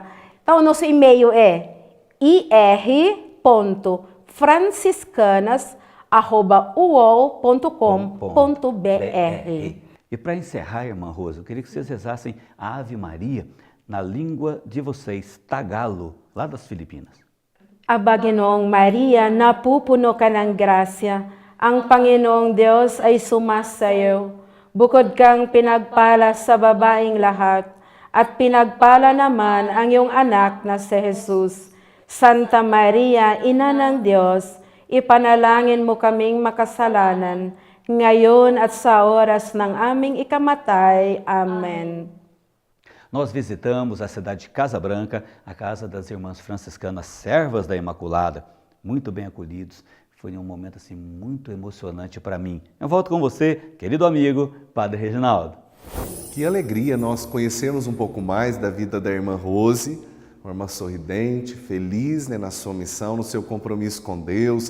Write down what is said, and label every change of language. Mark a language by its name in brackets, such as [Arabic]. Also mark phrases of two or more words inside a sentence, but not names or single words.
[Portuguese] Então, o nosso e-mail é ir.franciscanas@uol.com.br. E para encerrar, irmã Rosa, eu queria que vocês rezassem a Ave Maria na língua de vocês, Tagalo, lá das Filipinas. [Filipino] Aba Ginoong Maria, napupuno ka ng grasya, ang Panginoong Diyos ay sumasayo. Bukod kang pinagpala sa babaeng lahat, at pinagpala naman ang iyong anak na si Jesus. Santa Maria, Ina ng Diyos, ipanalangin mo kaming makasalanan, ngayon at sa oras ng aming ikamatay. Amen. [Portuguese] Nós visitamos a cidade de Casabranca, a casa das irmãs franciscanas Servas da Imaculada, muito bem acolhidos. Foi um momento assim muito emocionante para mim. Eu volto com você, querido amigo, Padre Reginaldo. Que alegria nós conhecermos um pouco mais da vida da irmã Rose, uma irmã sorridente, feliz, né, na sua missão, no seu compromisso com Deus.